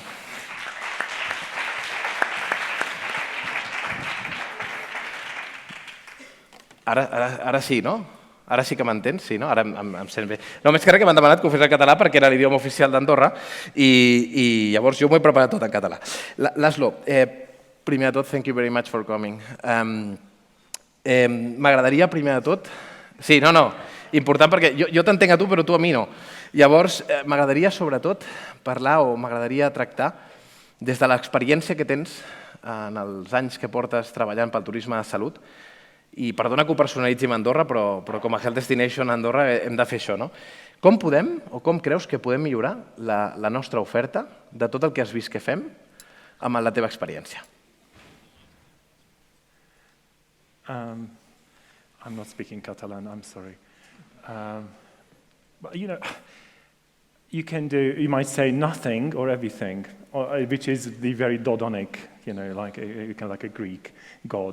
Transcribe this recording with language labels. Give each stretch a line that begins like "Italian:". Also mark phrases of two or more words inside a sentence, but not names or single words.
Catalan: Ara sí, no? Ara sí que m'entens? Sí, no? Ara em sent bé. No, més que res que m'han demanat que ho fes en català perquè era l'idioma oficial d'Andorra i llavors jo m'ho he preparat tot en català. László, primer de tot,
English: thank you very much for coming.
Catalan: M'agradaria, primer de tot... Sí, no, important perquè jo t'entenc a tu però tu a mi no. Llavors, m'agradaria sobretot parlar o m'agradaria tractar des de l'experiència que tens en els anys que portes treballant pel turisme de salut. I perdona que ho personalitzi amb Andorra, però com a
English: Health Destination
Catalan: a Andorra hem de fer això. Com podem o com creus que podem millorar la nostra oferta de tot el que has vist que fem amb la teva experiència?
English: I'm not speaking Catalan, I'm sorry. But, you might say nothing or everything, which is the very Dodonic, like a Greek god.